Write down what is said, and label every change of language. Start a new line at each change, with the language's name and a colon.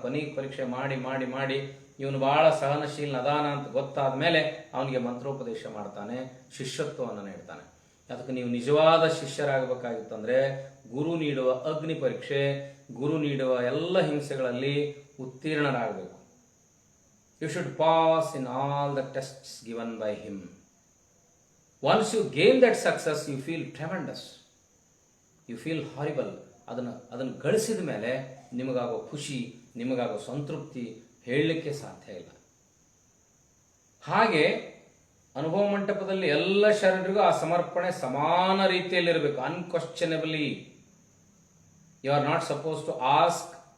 Kannada: ಕೊನೆಗೆ ಪರೀಕ್ಷೆ ಮಾಡಿ ಮಾಡಿ ಮಾಡಿ ಇವನು ಭಾಳ ಸಹನಶೀಲ ಅದಾನ ಅಂತ ಗೊತ್ತಾದ ಮೇಲೆ ಅವನಿಗೆ ಮಂತ್ರೋಪದೇಶ ಮಾಡ್ತಾನೆ, ಶಿಷ್ಯತ್ವವನ್ನು ನೀಡ್ತಾನೆ. ಅದಕ್ಕೆ ನೀವು ನಿಜವಾದ ಶಿಷ್ಯರಾಗಬೇಕಾಗಿತ್ತಂದ್ರೆ ಗುರು ನೀಡುವ ಅಗ್ನಿ ಪರೀಕ್ಷೆ, ಗುರು ನೀಡುವ ಎಲ್ಲ ಹಿಂಸೆಗಳಲ್ಲಿ ಉತ್ತೀರ್ಣರಾಗಬೇಕು.
English: You should pass in all the tests given by him. Once you gain that success, you feel tremendous. You feel horrible.
Kannada: ಅದನ್ನು ಗಳಿಸಿದ ಮೇಲೆ ನಿಮಗಾಗೋ ಖುಷಿ, ನಿಮಗಾಗೋ ಸಂತೃಪ್ತಿ ಹೇಳಲಿಕ್ಕೆ ಸಾಧ್ಯ ಇಲ್ಲ. ಹಾಗೆ ಅನುಭವ ಮಂಟಪದಲ್ಲಿ ಎಲ್ಲ ಶರಣರಿಗೂ ಆ ಸಮರ್ಪಣೆ ಸಮಾನ ರೀತಿಯಲ್ಲಿರಬೇಕು. ಅನ್ಕ್ವಶ್ಚನಬಲಿ.
English: you are not suppose to ask